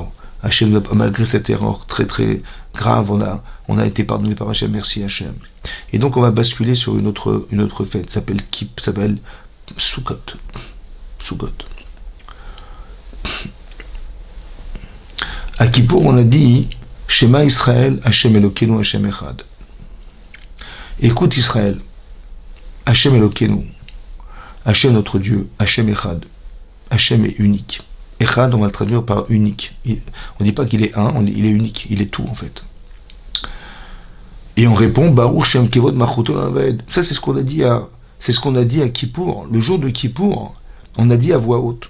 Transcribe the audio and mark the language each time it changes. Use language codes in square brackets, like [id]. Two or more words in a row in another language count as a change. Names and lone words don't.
[fr] Hachem, malgré cette erreur très très grave, on a été pardonné par Hachem. Merci Hachem. Et donc, on va basculer sur une autre fête. Ça s'appelle Sukkot. Sukkot. À Kippour, on a dit [he] שמע ישראל, השם אלוקינו, השם אחד. [fr] Écoute Israël, [he] השם אלוקינו, [fr] Hachem notre Dieu, [he] השם אחד. [fr] Hachem est unique. Echad, on va le traduire par unique. On ne dit pas qu'il est un, il est unique, il est tout en fait. Et on répond, [he] ברוך שם כבוד מלכותו לעד. [fr] Ça c'est ce qu'on a dit à Kippour. Le jour de Kippour, on a dit à voix haute.